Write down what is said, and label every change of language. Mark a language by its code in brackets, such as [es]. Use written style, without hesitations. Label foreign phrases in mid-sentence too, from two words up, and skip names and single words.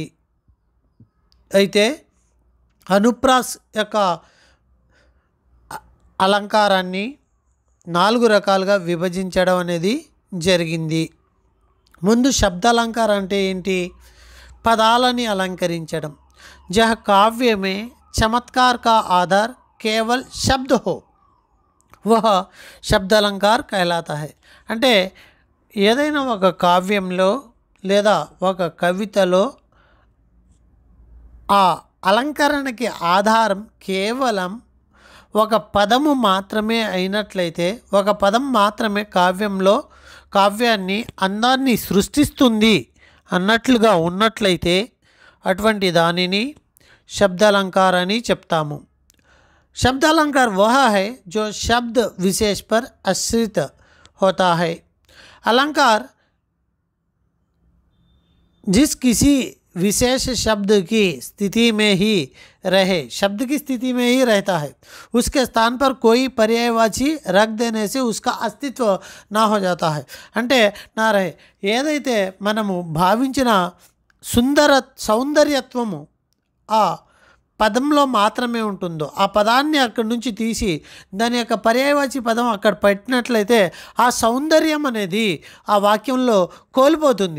[te] అయితే అనుప్రాస్ యొక్క అలంకారాన్ని 4 రకాలుగా విభజించడం అనేది జరిగింది. ముందు శబ్దాలంకారం అంటే ఏంటి? పదాలని అలంకరించడం. [hi] జహ काव्य में चमत्कार का आधार केवल शब्द हो वह శబ్దాలంకార్ कहलाता है. [te] అంటే ఏదైనా ఒక కావ్యంలో లేదా ఒక కవితలో ఆ అలంకరణకి ఆధారం కేవలం ఒక పదము మాత్రమే అయినట్లయితే, ఒక పదం మాత్రమే కావ్యాన్ని అందాన్ని సృష్టిస్తుంది అన్నట్లుగా ఉన్నట్లయితే అటువంటి దానిని శబ్దాలంకార్ అని చెప్తాము. [hi] शब्द अलंकार वह है जो शब्द विशेष पर आश्रित होता है. अलंकार जिस किसी विशेष शब्द की स्थिति में ही रहे, शब्द की स्थिति में ही रहता है, उसके स्थान पर कोई पर्यायवाची रख देने से उसका अस्तित्व ना हो जाता है. [te] అంటే [hi] ना रहे [te] ఏదైతే మనము భావించిన సౌందర్యత్వము ఆ పదంలో మాత్రమే ఉంటుందో ఆ పదాన్ని అక్కడి నుంచి తీసి దాని యొక్క పర్యాయవాచి పదం అక్కడ పెట్టినట్లయితే ఆ సౌందర్యం అనేది ఆ వాక్యంలో కోల్పోతుంది.